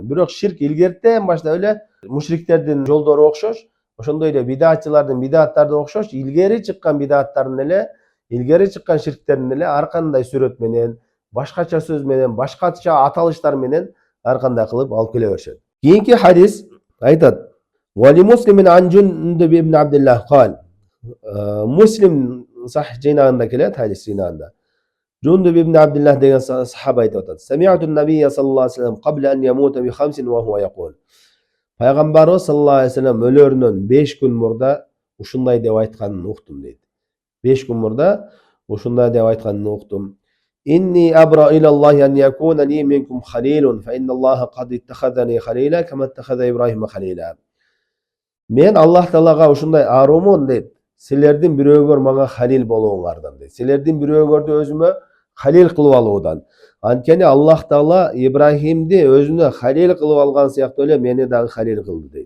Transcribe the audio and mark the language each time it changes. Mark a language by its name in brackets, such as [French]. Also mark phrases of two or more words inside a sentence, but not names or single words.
[Kyrgyz] Бирок ширк илгертен баштап эле мушриктердин жолдору окшош, ошондой эле бидатчылардын бидаттары окшош, илгери чыккан бидаттардын эле, илгери чыккан ширктердин эле ар кандай сүрөт менен, башкача сөз менен, башкача аталыштар менен ар кандай кылып алып келе беришет. Кийинки хадис айтат: [Arabic] "ولمسلم عن جندب بن عبد الله قال". [Kyrgyz] Муслим сахих жыйнагында келет, хадис жыйнагында. [Arabic] Джундуб ибн Абдуллах [Kyrgyz] деген сахаба айтып атат: [Arabic] "سمعت النبي صلى الله عليه وسلم قبل أن يموت بخمس وهو يقول". [Kyrgyz] Пайгамбарыбыз [Arabic] صلى الله عليه وسلم [Kyrgyz] өлөрүнөн 5 күн мурда ушундай деп айтканын уктум дейт. 5 күн мурда ушундай деп айтканын уктум. [Arabic] إني أبرأ إلى الله أن يكون لي منكم خليل فإن الله قد اتخذني خليلا كما اتخذ إبراهيم خليلا. [Kyrgyz] Мен Аллах Таалага ушундай арумун дейт. Силердин бирөөгөр мага халил болууңардан дейт. Силердин бирөөгөрдү өзүмө халил кылып алуудан. Анткени Аллах Таала Ибрахимди өзүнө халил кылып алган сыяктуу эле мени дагы халил кылды дейт.